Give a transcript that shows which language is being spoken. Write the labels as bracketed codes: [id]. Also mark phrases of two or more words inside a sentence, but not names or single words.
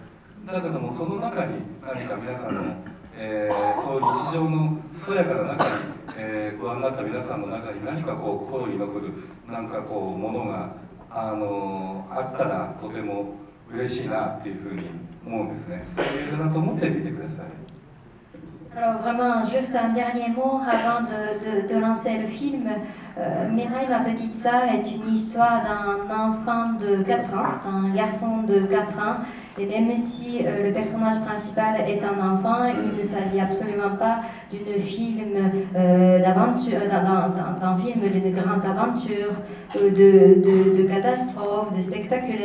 [ja] だけどもその中に何か皆さんの、そういう日常の健やかな中に、ご覧になった皆さんの中に何かこう心に残るなんかこうものがあったらとても嬉しいなっていうふうに思うんですね。そういう映画だと思ってみてください。 [fr] Alors vraiment, juste un dernier mot avant de lancer le film. Mirai, ma petite sœur, est une histoire d'un enfant de 4 ans, un garçon de 4 ans. Et même si le personnage principal est un enfant, il ne s'agit absolument pas d'un film d'aventure, d'un film d'une grande aventure, de catastrophe, de spectaculaire.